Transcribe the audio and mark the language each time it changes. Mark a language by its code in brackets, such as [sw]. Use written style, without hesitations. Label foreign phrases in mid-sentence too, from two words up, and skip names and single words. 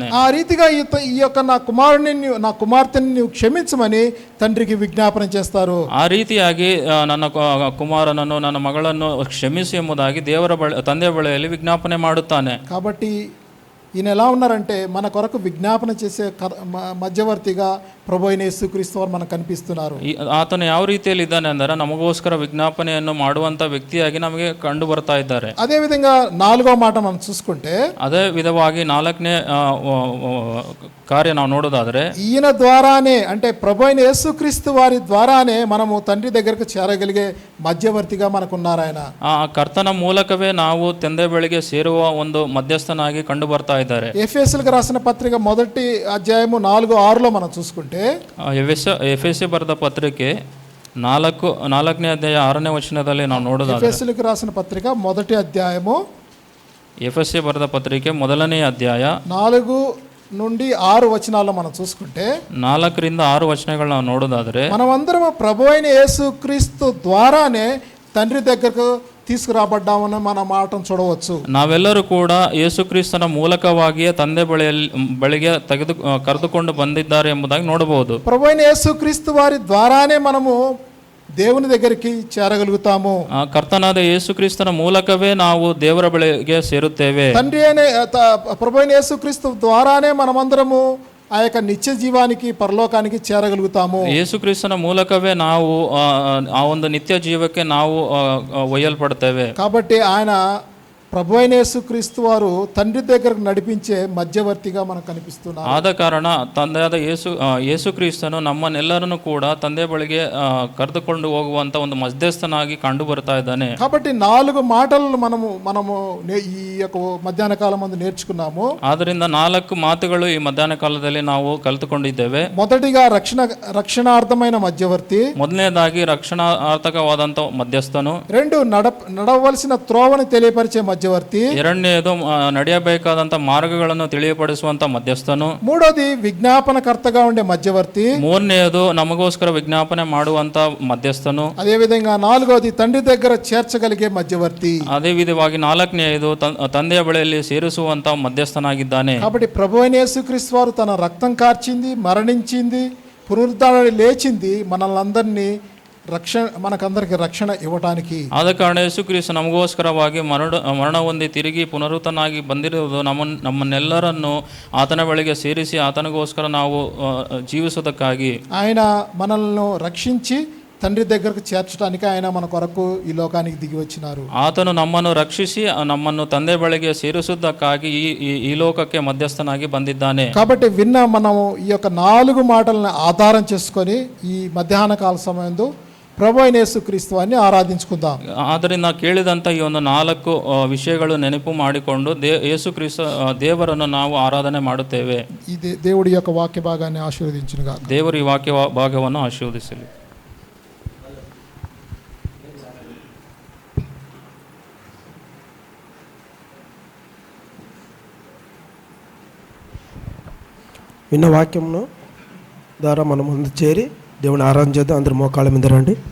[te] ఆ రీతిగా ఈ యొక్క నా కుమార్తెని నీవు క్షమించమని తండ్రికి విజ్ఞాపన చేస్తారు. [kn] ಆ ರೀತಿಯಾಗಿ ನನ್ನ ಕುಮಾರನನ್ನು ನನ್ನ ಮಗಳನ್ನು ಕ್ಷಮಿಸಿ ಎಂಬುದಾಗಿ ತಂದೆಯ ಬಳಿಯಲ್ಲಿ ವಿಜ್ಞಾಪನೆ ಮಾಡುತ್ತಾನೆ. [te] కాబట్టి ఈయన ఎలా ఉన్నారంటే మన కొరకు విజ్ఞాపన చేసే మధ్యవర్తిగా ప్రభు అయిన యేసుక్రీస్తు వారు మనకు కనిపిస్తున్నారు. [kn] ಆತನು ಯಾವ ರೀತಿಯಲ್ಲಿ ಇದ್ದಾನೆ ಅಂದರೆ ನಮಗೋಸ್ಕರ ವಿಜ್ಞಾಪನೆಯನ್ನು ಮಾಡುವಂತ ವ್ಯಕ್ತಿಯಾಗಿ ನಮಗೆ ಕಂಡು ಬರ್ತಾ ಇದ್ದಾರೆ. [te] అదే విధంగా 4వ మాట మనం చూసుకుంటే, [kn] ಅದೇ ವಿಧವಾಗಿ 4ನೇ ಕಾರ್ಯ ನಾವು ನೋಡೋದಾದ್ರೆ, [te] ఈయన ద్వారానే అంటే ప్రభు అయిన యేసుక్రీస్తు వారి ద్వారానే మనము తండ్రి దగ్గరకు చేరగలిగే మధ్యవర్తిగా మనకున్నారు ఆయన. [kn] ಆ ಕರ್ತನ ಮೂಲಕವೇ ನಾವು ತಂದೆ ಬಳಿಗೆ ಸೇರುವ ಒಂದು ಮಧ್ಯಸ್ಥನಾಗಿ ಕಂಡು ಬರ್ತಾ ಇದ್ದಾರೆ. [te] ఎఫెసీయులకు రాసిన పత్రిక 1వ అధ్యాయము 4:6లో మనం చూసుకుంటే, [kn] ಎಫೆಸಿ ಬರೆದ ಪತ್ರಿಕೆ 4ನೇ ಅಧ್ಯಾಯ 6ನೇ ವಚನದಲ್ಲಿ ನಾವು ನೋಡೋದಾದ್ರೆ, [te] ఎఫెసీయులకు రాసిన పత్రిక 1వ అధ్యాయము [kn] ಎಫೆಸಿ ಬರೆದ ಪತ್ರಿಕೆ 1ನೇ ಅಧ್ಯಾಯ [te] 4 నుండి 6 వచనాల్లో మనం చూసుకుంటే, [kn] 4ರಿಂದ 6 వచనಗಳು ನಾವು ನೋಡೋದಾದ್ರೆ, [te] మనమందరం ప్రభు అయిన యేసుక్రీస్తు ద్వారానే తండ్రి దగ్గరకు తీసుకురాబడ్డామని మన మాటను చూడవచ్చు. [kn] ನಾವೆಲ್ಲರೂ ಕೂಡ ಯೇಸುಕ್ರಿಸ್ತನ ಮೂಲಕವಾಗಿಯೇ ತಂದೆ ಬಳಿಗೆ ಕರೆದುಕೊಂಡು ಬಂದಿದ್ದಾರೆ ಎಂಬುದಾಗಿ ನೋಡಬಹುದು. [te] ప్రభు అయిన యేసుక్రీస్తు వారి ద్వారానే మనము దేవుని దగ్గరికి చేరగలుగుతాము. [kn] ಕರ್ತನಾದ ಯೇಸುಕ್ರಿಸ್ತನ ಮೂಲಕವೇ ನಾವು ದೇವರ ಬಳಿಗೆ ಸೇರುತ್ತೇವೆ. [te] తండ్రి అయిన ప్రభు అయిన యేసుక్రీస్తు ద్వారానే మనమందరము ఆ యొక్క నిత్య జీవానికి పరలోకానికి చేరగలుగుతాము. [kn] ಯೇಸುಕ್ರಿಸ್ತನ ಮೂಲಕವೇ ನಾವು ಆ ಒಂದು ನಿತ್ಯ ಜೀವಕ್ಕೆ ನಾವು ಒಯ್ಯಲ್ಪಡ್ತೇವೆ. [te] కాబట్టి ఆయన ప్రభు అయిన యేసుక్రీస్తు వారు తండ్రి దగ్గరకు నడిపించే మధ్యవర్తిగా మనకు కనిపిస్తున్నారు. [kn] ಆದ ಕಾರಣ ತಂದೆಯಾದ ಯೇಸುಕ್ರಿಸ್ತನು ನಮ್ಮನ್ನೆಲ್ಲರನ್ನು ಕೂಡ ತಂದೆ ಬಳಿಗೆ ಕರೆದುಕೊಂಡು ಹೋಗುವಂತ ಒಂದು ಮಧ್ಯಸ್ಥನಾಗಿ ಕಂಡು ಬರ್ತಾ ಇದ್ದಾನೆ. [te] కాబట్టి 4 మాటలను మనము ఈ యొక్క మధ్యాహ్న కాలం ముందు నేర్చుకున్నాము. [kn] ಆದ್ದರಿಂದ 4 ಮಾತುಗಳು ಈ ಮಧ್ಯಾಹ್ನ ಕಾಲದಲ್ಲಿ ನಾವು ಕಲಿತುಕೊಂಡಿದ್ದೇವೆ. [te] మొదటిగా రక్షణార్థమైన మధ్యవర్తి, [kn] ಮೊದಲನೇದಾಗಿ ರಕ್ಷಣಾರ್ಥಕವಾದಂತ ಮಧ್ಯಸ್ಥನು. [te] 2 నడవలసిన త్రోవను తెలియపరిచే మధ్యవర్తి, [kn] ಎರಡನೆಯದು ನಡೆಯಬೇಕಾದಂತ ಮಾರ್ಗಗಳನ್ನು ತಿಳಿಯಪಡಿಸುವಂತ ಮಧ್ಯಸ್ಥನು. [te] 3వది విజ్ఞాపనకర్తగా ఉండే మధ్యవర్తి, [kn] 3ನೇದು ನಮಗೋಸ್ಕರ ವಿಜ್ಞಾಪನೆ ಮಾಡುವಂತ ಮಧ್ಯಸ್ಥನು. [te] అదే విధంగా 4వది తండ్రి దగ్గర చేర్చగలిగే మధ్యవర్తి. [kn] ಅದೇ ವಿಧವಾಗಿ 4ನೇದು ತಂದೆಯ ಬಳಿಯಲ್ಲಿ ಸೇರಿಸುವಂತ ಮಧ್ಯಸ್ಥನಾಗಿದ್ದಾನೆ. [te] కాబట్టి ప్రభు అయిన యేసుక్రీస్తు వారు తన రక్తం కార్చింది, మరణించింది, పునరుద్ధరణ లేచింది మనల్ని మనకందరికి రక్షణ ఇవ్వడానికి. [kn] ಆದ ಕಾರಣ ಯೇಸುಕ್ರಿಸ್ತ ನಮಗೋಸ್ಕರವಾಗಿ ಮರಣ ಹೊಂದಿ ತಿರುಗಿ ಪುನರುತ್ತನಾಗಿ ಬಂದಿರುವುದು ನಮ್ಮನ್ನೆಲ್ಲರನ್ನು ಆತನ ಬಳಿಗೆ ಸೇರಿಸಿ ಆತನಿಗೋಸ್ಕರ ನಾವು ಜೀವಿಸುವುದಕ್ಕಾಗಿ. [te] ఆయన మనల్ని రక్షించి తండ్రి దగ్గరకు చేర్చడానికి ఆయన మన కొరకు ఈ లోకానికి దిగి వచ్చినారు. [kn] ಆತನು ನಮ್ಮನ್ನು ರಕ್ಷಿಸಿ ನಮ್ಮನ್ನು ತಂದೆ ಬಳಿಗೆ ಸೇರಿಸುವುದಕ್ಕಾಗಿ ಈ ಲೋಕಕ್ಕೆ ಮಧ್ಯಸ್ಥನಾಗಿ ಬಂದಿದ್ದಾನೆ. [te] కాబట్టి మనము ఈ యొక్క 4 మాటలను ఆధారం చేసుకొని ఈ మధ్యాహ్న కాల సమయంలో ప్రభు అయిన యేసుక్రీస్తు వారిని ఆరాధించుకుందాం. [kn] ಆದ್ದರಿಂದ ಕೇಳಿದಂಥ ಈ ಒಂದು 4 ವಿಷಯಗಳು ನೆನಪು ಮಾಡಿಕೊಂಡು ಯೇಸುಕ್ರಿಸ್ತ ದೇವರನ್ನು ನಾವು ಆರಾಧನೆ ಮಾಡುತ್ತೇವೆ. [te] ఈ దేవుడి యొక్క వాక్య భాగాన్ని ఆశీర్వదించునుగా. [kn] ದೇವರು ಈ ವಾಕ್ಯ ಭಾಗವನ್ನು ಆಶೀರ್ವದಿಸಲಿ. [te] విన్న వాక్యమును ద్వారా మనం ముందు చేరి దేవుని ఆరాధన చేద్దాం. అందరూ మోకాళ్ళ మీద రండి.